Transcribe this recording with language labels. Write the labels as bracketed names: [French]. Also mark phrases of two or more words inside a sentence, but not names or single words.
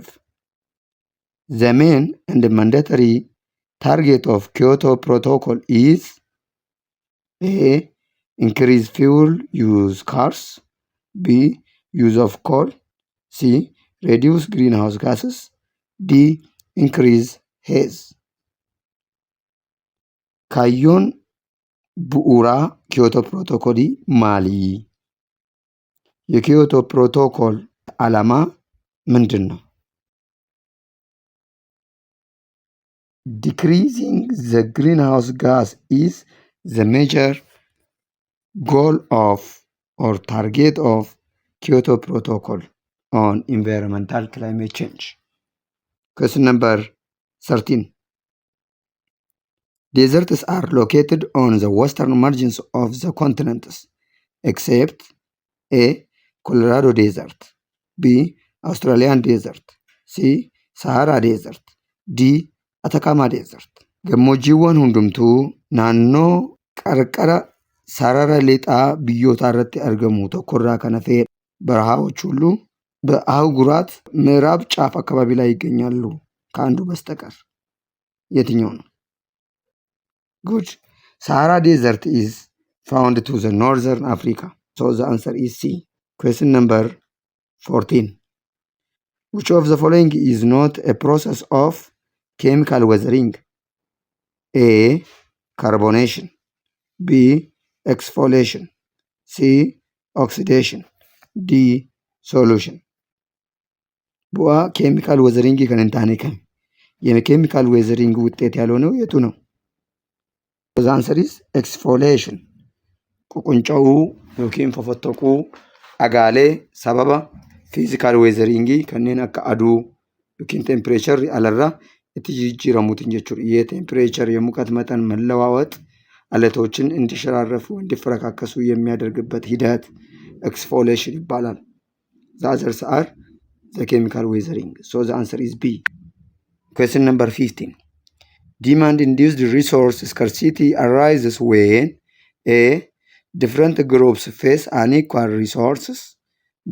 [English] The main and mandatory target of Kyoto Protocol is A. Increase fuel use cars, B. Use of coal, C. reduce greenhouse gases, D. increase haze. [Oromo] Kaayyoon bu'uuraa Kyoto Protocol ማሊ? [Amharic] የኪዮቶ ፕሮቶኮል ዓላማ ምንድን ነው? [English] Decreasing the greenhouse gas is the major goal of or target of Kyoto Protocol on environmental climate change. Question number 13. Deserts are located on the western margins of the continents except A. Colorado Desert, B. Australian Desert, C. Sahara Desert, D. Atacama Desert. [Oromo] Gammoojjiiwwan hundumtuu naannoo qarqara sarara lixaa biyyootaa irratti argamu tokkorraa kan hafe [Amharic] በረሃዎች ሁሉ በአህጉራት ምዕራብ ጫፍ አካባቢ ላይ ይገኛሉ ከአንዱ በስተቀር። የትኛው ነው? [English] Good. Sahara Desert is found to the northern Africa. So the answer is C. Question number 14. Which of the following is not a process of chemical weathering? A. Carbonation, B. Exfoliation, C. Oxidation, D. Solution. [Oromo] Bu'aa [English] chemical weathering [Oromo] kan hin taane kami? [Amharic] የኬሚካል ዌዘሪንግ ውጤት ያልሆነው የቱ ነው? [English] The answer is exfoliation. [Oromo] ቁቁንጫው yookiin fofottaquu dhagaalee sababa [English] physical weathering [Oromo] kanneen akka aduu yookiin temperature alarraa itti jijjiiramuutiin jechuudha. [Amharic] የቴምፕሬቸር የሙቀት መጠን መለዋወጥ አለቶችን እንዲሸራረፉ እንዲፈረካከሱ የሚያደርግበት ሂደት exfoliation ይባላል። [English] The others are the chemical weathering. So the answer is B. Question number 15. Demand-induced resource scarcity arises when A. different groups face unequal resources, B.